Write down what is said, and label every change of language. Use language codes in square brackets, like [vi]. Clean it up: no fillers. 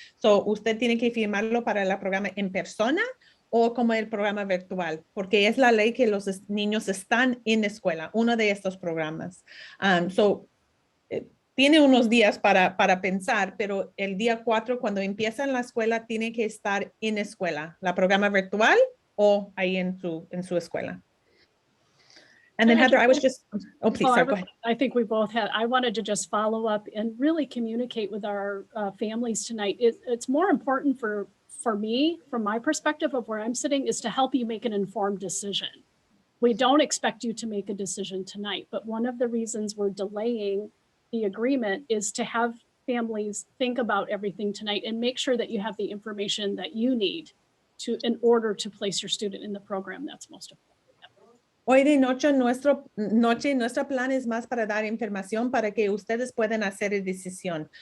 [es] So, usted tiene que firmarlo para el programa en persona o como el programa virtual, porque es la ley que los niños están en escuela, uno de estos programas. Tiene unos días para pensar, pero el día 4, cuando empiezan la escuela, tiene que estar en escuela, la programa virtual o ahí en su escuela. [en] And then Heather, I was just, please, sorry, go ahead. I think we both had, I wanted to just follow up and really communicate with our families tonight. It's more important for me, from my perspective of where I'm sitting, is to help you make an informed decision. We don't expect you to make a decision tonight, but one of the reasons we're delaying the agreement is to have families think about everything tonight and make sure that you have the information that you need in order to place your student in the program that's most important. [es] Hoy de noche, nuestro plan es más para dar información para que ustedes puedan hacer la decisión.